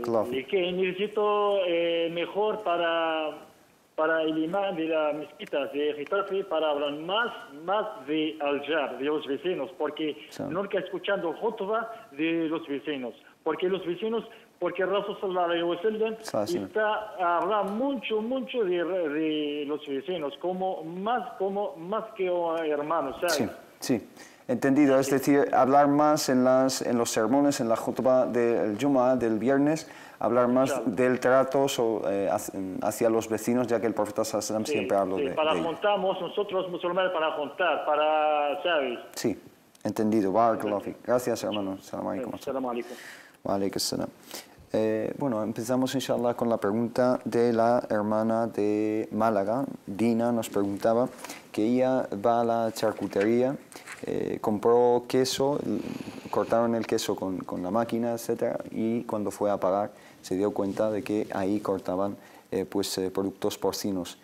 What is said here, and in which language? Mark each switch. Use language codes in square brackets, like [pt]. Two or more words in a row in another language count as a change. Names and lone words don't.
[es] Y que necesito mejor para el imán de las mezquitas de Getafe, para hablar más de Al-Jar, de los vecinos, porque nunca escuchando khutbah de los vecinos, porque los vecinos, porque el Rasul [ar] صلى الله عليه وسلم [es] está hablando mucho de los vecinos, más que hermanos, ¿sabes? Sí, sí. Entendido, es decir, hablar más en los sermones, en la khutbah del Jumu'ah, del viernes, hablar más del trato hacia los vecinos, ya que el profeta [ar] صلى الله عليه وسلم [es] siempre habló de para ello. juntamos nosotros musulmanes, ¿sabes? Sí, entendido. [ar] بارك الله فيك. [es] Gracias, hermano. [ar] السلام عليكم. السلام عليكم. وعليكم السلام. [es] Bueno, empezamos inshallah con la pregunta de la hermana de Málaga. Dina nos preguntaba que ella va a la charcutería, compró queso, cortaron el queso con la máquina, etcétera, y cuando fue a pagar se dio cuenta de que ahí cortaban productos porcinos.